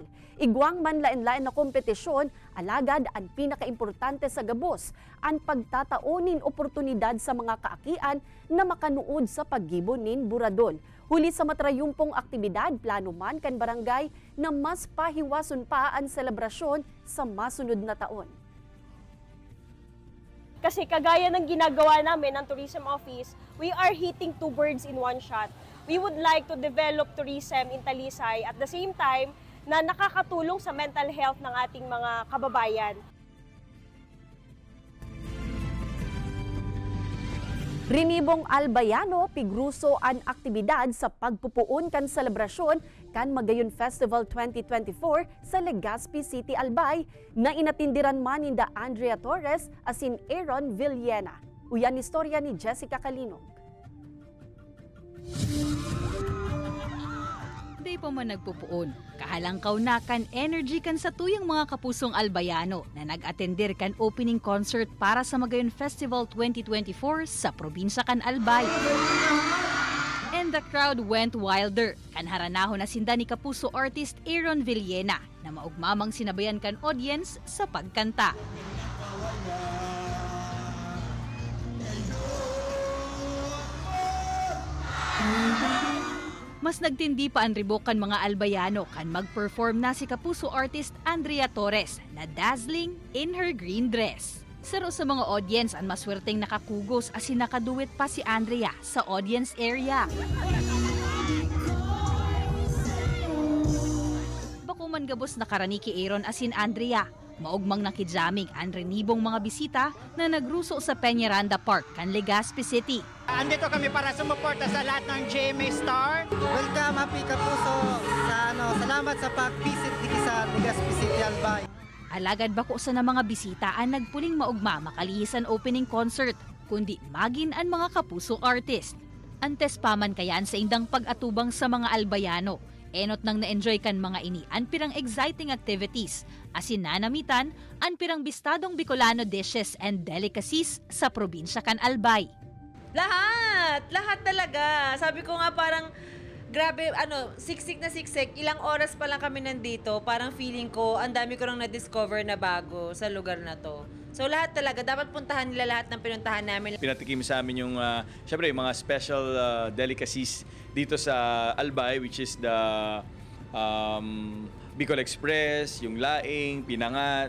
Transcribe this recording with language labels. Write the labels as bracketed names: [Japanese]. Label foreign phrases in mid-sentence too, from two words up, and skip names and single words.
[Bikol] Igwang man lain-lain na kompetisyon, alagad ang pinakaimportante sa gabos, ang pagtataonin oportunidad sa mga kaakian na makanuod sa paggibo nin Buradol. Huli sa matrayumpong aktibidad, plano man kan barangay na mas pahiwason pa ang selebrasyon sa masunod na taon. [Filipino] Kasi kagaya ng ginagawa namin ng Tourism Office, [English] we are hitting two birds in one shot. We would like to develop tourism in Talisay at the same time [Filipino] na nakakatulong sa [English] mental health [Filipino] ng ating mga kababayan. [Bikol] Rinibong Albayano pigruso ang aktibidad sa pagpupuon kan selebrasyon kan Magayon Festival 2024 sa Legazpi City, Albay na inatindiran man ni Andrea Torres asin Aaron Villena. Uyan istorya ni Jessica Calinog. Day pa man nagpupuon, kahalangkaw na kan energy kan sa tuyang mga kapusong Albayano na nag-atender kan opening concert para sa Magayon Festival 2024 sa probinsya kan Albay. [English] And the crowd went wilder. [Bikol] Kan haranahon na sinda ni kapuso artist Aaron Villena na maugmamang sinabayan kan audience sa pagkanta. Mas nagtindi pa ang ribok kan mga Albayano kan mag-perform na si kapuso artist Andrea Torres na [English] dazzling in her green dress. [Bikol] Saro sa mga audience ang maswerteng nakakugos asin nakaduet pa si Andrea sa audience area. Bakuman gabos nakarani ki Aaron asin Andrea. Maugmang nakijaming ang renibong mga bisita na nagruso sa Peñaranda Park kan Legazpi City. [Filipino] Andito kami para sumuporta sa lahat ng GMA Star. Welcome, happy kapuso. Salamat sa pag-visit dito sa Legazpi City, Albay. [Bikol] Alagad bako sa na mga bisita ang nagpuling maugma makalihisan opening concert, kundi magin ang mga kapuso artist. Antes paman kayan sa indang pag-atubang sa mga Albayano, Enot nang na-enjoy kan mga ini an pirang [English] exciting activities, [Bikol] asin nanamitan an pirang bistadong Bicolano [English] dishes and delicacies [Bikol] sa probinsya kan Albay. [Filipino] Lahat talaga. Sabi ko nga parang grabe, siksik na siksik. Ilang oras pa lang kami nandito, parang feeling ko, ang dami ko nang na-discover na bago sa lugar na to. So lahat talaga, dapat puntahan nila lahat ng pinuntahan namin. Pinatikim sa amin yung, syempre, yung mga [English] special delicacies [Filipino] dito sa Albay, [English] which is the [Filipino] Bicol Express, yung laing, pinangat.